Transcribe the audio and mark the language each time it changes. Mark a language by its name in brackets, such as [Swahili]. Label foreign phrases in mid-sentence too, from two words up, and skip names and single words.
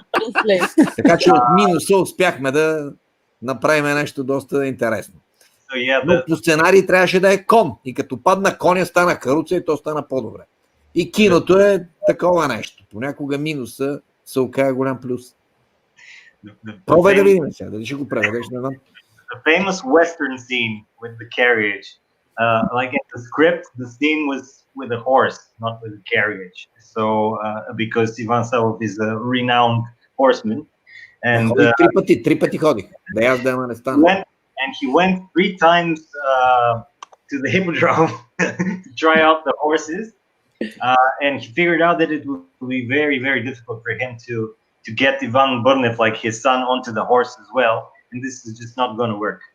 [Bulgarian] Така че от минуса успяхме да направим нещо доста интересно. Но по сценарий трябваше да е кон. И като падна коня, стана каруца и то стана по-добре. И киното е такова нещо. Понякога минуса се оказа голям плюс. Пробвай да видим сега, дали ще го преведеш, не знам. [English] The famous western scene with the carriage. like in the script, the scene was with a horse, not with a carriage. So because Ivan Savov is a renowned horseman, and [Bulgarian] Ходих три пъти ходих. Да язда, ама не стана. [English] he went 3 times to the hippodrome to try out the horses, and he figured out that it would be very, very difficult for him to get Ivan Barnev, like his son, onto the horse as well, and this is just not going to work.